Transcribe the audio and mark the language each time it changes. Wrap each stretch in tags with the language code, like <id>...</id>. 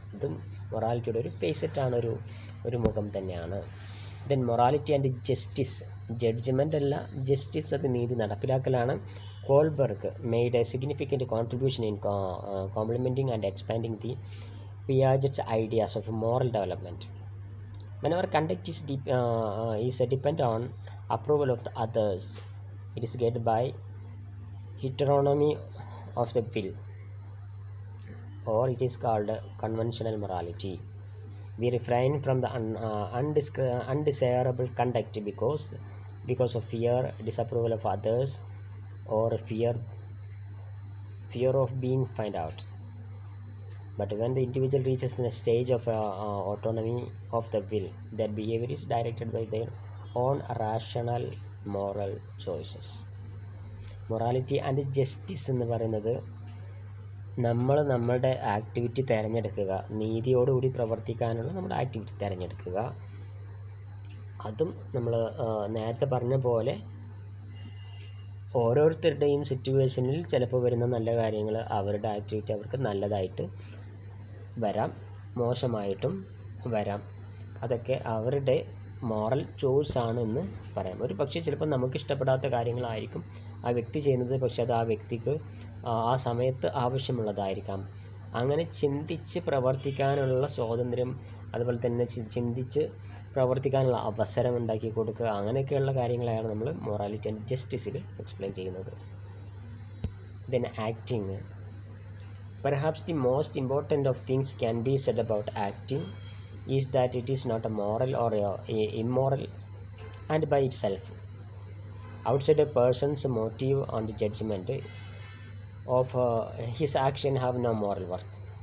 <ml>ഇതും മൊറാലിറ്റിയുടെ ഒരു ഫേസറ്റാണ്, ഒരു മുഖം തന്നെയാണ്.</ml> <en>then morality and justice, judgement അല്ല, justice,</en> <ml>അത് നീതി നടപ്പിലാക്കലാണ്.</ml> <en>Kohlberg made a significant contribution in complementing and expanding the Piaget's ideas of moral development. Whenever conduct is depend on approval of the others, it is guided by heteronomy of the will, or it is called conventional morality. We refrain from the undesirable conduct because of fear, disapproval of others, or fear of being found out. But when the individual reaches the stage of autonomy of the will, their behavior is directed by their own rational moral choices.</en> <ml>Morality and justice എന്ന് പറയുന്നത് നമ്മളുടെ activity തിരഞ്ഞെടുക്കുക, നീതിയോടുകൂടി പ്രവർത്തിക്കാനുള്ള നമ്മുടെ activity തിരഞ്ഞെടുക്കുക. അതും നമ്മൾ നേരത്തെ പറഞ്ഞ പോലെ ഓരോരുത്തരുടെയും സിറ്റുവേഷനിൽ ചിലപ്പോൾ വരുന്ന നല്ല കാര്യങ്ങൾ, അവരുടെ ആക്ടിവിറ്റി അവർക്ക് നല്ലതായിട്ട് വരാം, മോശമായിട്ടും വരാം. അതൊക്കെ അവരുടെ മോറൽ ചോയ്സ് ആണ് എന്ന് പറയാം. ഒരു പക്ഷേ ചിലപ്പോൾ നമുക്ക് ഇഷ്ടപ്പെടാത്ത കാര്യങ്ങളായിരിക്കും ആ വ്യക്തി ചെയ്യുന്നത്, പക്ഷെ അത് ആ വ്യക്തിക്ക് ആ സമയത്ത് ആവശ്യമുള്ളതായിരിക്കാം. അങ്ങനെ ചിന്തിച്ച് പ്രവർത്തിക്കാനുള്ള സ്വാതന്ത്ര്യം, അതുപോലെ തന്നെ ചിന്തിച്ച് പ്രവർത്തിക്കാനുള്ള അവസരം ഉണ്ടാക്കി കൊടുക്കുക, അങ്ങനെയൊക്കെയുള്ള കാര്യങ്ങളാണ് നമ്മൾ മൊറാലിറ്റി ആൻഡ് ജസ്റ്റിസിൽ എക്സ്പ്ലെയിൻ ചെയ്യുന്നത്.</ml> <en>Then acting. Perhaps the most important of things can be said about acting is that it is not a moral or immoral and by itself. Outside a person's motive and judgment of his action have no moral worth.</en>